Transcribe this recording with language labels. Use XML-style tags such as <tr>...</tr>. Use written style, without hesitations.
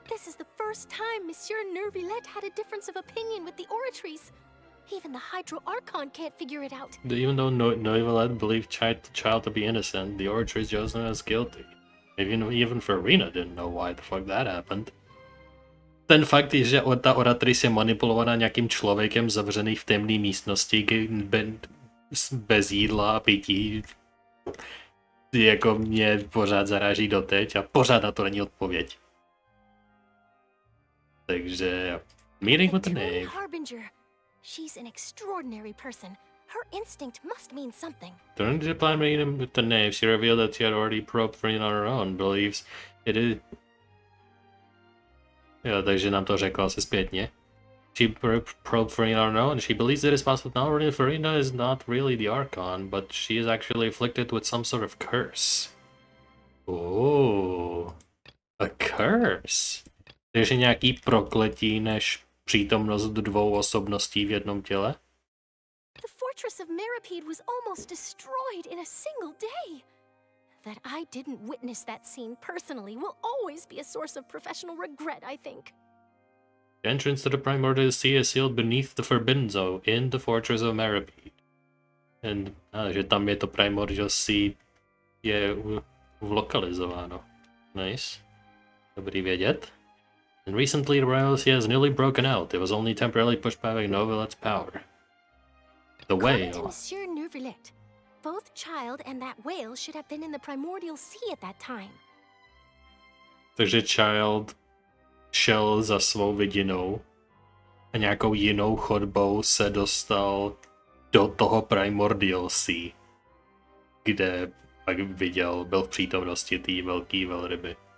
<en>This is the first time Monsieur Nervillette had a difference of opinion with the oratories. Even the Hydro Archon can't figure it out. Even though Nervillette believed child to be innocent, the oratories chose him as guilty. Even Farina didn't know why the fuck that happened.</en> <cs>Ten fakt, že ta oratoris je manipulovaná nějakým člověkem zavřený v temné místnosti bez jídla a pití, jako mě pořád zaráží doteď a pořád na to není odpověď.</cs> <en>Takže meeting with the knave. Harbinger. She's an extraordinary person. Her instinct must mean something. During the plan meeting with the knave, she revealed that she had already probed Farina on her own. Believes it is.</en> <cs>Jo, takže nám to řekla asi zpětně.</cs> <en>She probed Farina on her own. She believes it is possible not only Farina is not really the Archon, but she is actually afflicted with some sort of curse. Oh, a curse.</en> <cs>Takže nějaký prokletí než přítomnost dvou osobností v jednom těle?</cs> <en>The fortress of Meripede was almost destroyed in a single day. That I didn't witness that scene personally will always be a source of professional regret, I think. The entrance to the primordial sea is sealed beneath the forbidden zone in the fortress of Meripede.</en> <cs>And, že tam je to primordial sea je lokalizováno. Nice. Dobrý vědět.</cs> <en>And recently the primordial sea has nearly broken out. It was only temporarily pushed back by Nervillette's power. The According to whale. Monsieur Nervillette, both Child and that whale should have been in the primordial sea at that time.</en> <cs>Takže Child šel za svou vidinou a nějakou jinou chodbou se dostal do toho primordial sea, kde pak byl v přítomnosti té velké velryby.</cs>